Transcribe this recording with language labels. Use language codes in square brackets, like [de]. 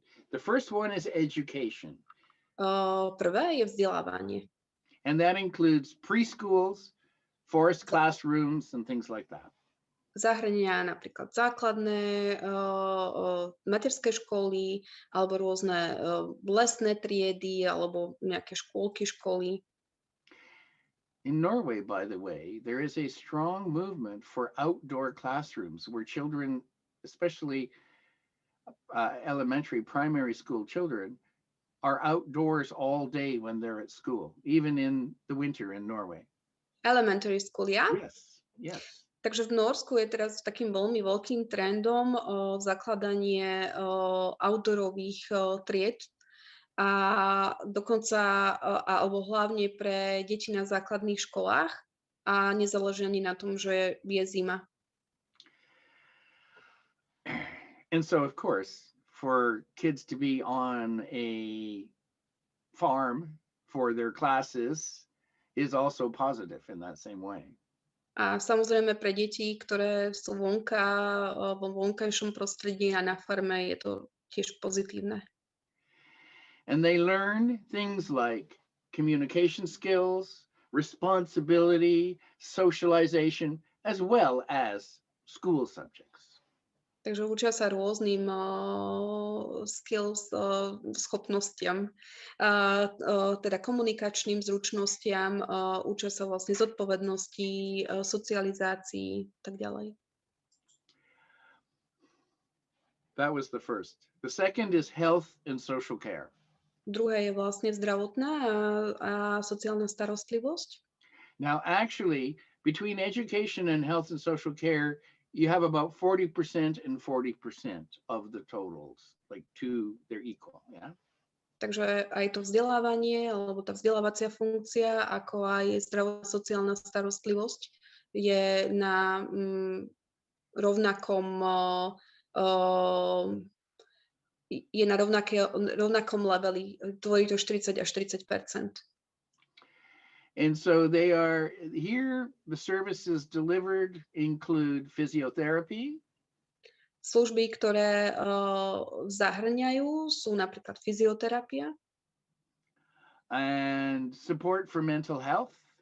[en] The first one is education. [sk] Prvé je vzdelávanie. [en] And that includes preschools, forest classrooms, and things like that. [sk] Zahrania napríklad základné materské školy alebo rôzne lesné triedy alebo nejaké škôlky, školy. [en] In Norway, by the way, there is a strong movement for outdoor classrooms where children, especially elementary, primary school children, are outdoors all day when they're at school, even in the winter in Norway. Elementary school, ja? Yes. [sk] Takže v Norsku je teraz takým veľmi veľkým trendom zakladanie outdoorových tried a dokonca, alebo hlavne pre deti na základných školách a nezáleží ani na tom, že je zima. [en] And so, of course, for kids to be on a farm for their classes is also positive in that same way. [sk] A samozrejme pre deti, ktoré sú vonka, vo vonkajšom prostredí a na farme, je to tiež pozitívne. [en] And they learn things like communication skills, responsibility, socialization, as well as school subjects. [sk] Takže učia sa rôznym skills, schopnostiam, teda komunikačným zručnostiam, učia sa vlastne zodpovednosti, socializácii, tak ďalej. [en] That was the first. The second is health and social care. [sk] Druhé je vlastne zdravotná a sociálna starostlivosť. [en] Now, actually, between education and health and social care, you have about 40% and 40% of the totals, like they're equal, yeah? [sk] Takže aj to vzdelávanie, alebo tá vzdelávacia funkcia, ako aj zdravotno-sociálna starostlivosť je na rovnakom leveli, tvorí to 40 až 40%. [en] And so they are here, the services delivered include physiotherapy. [sk] Služby, ktoré zahrňajú, sú napríklad fyzioterapia. [en] And support for mental health.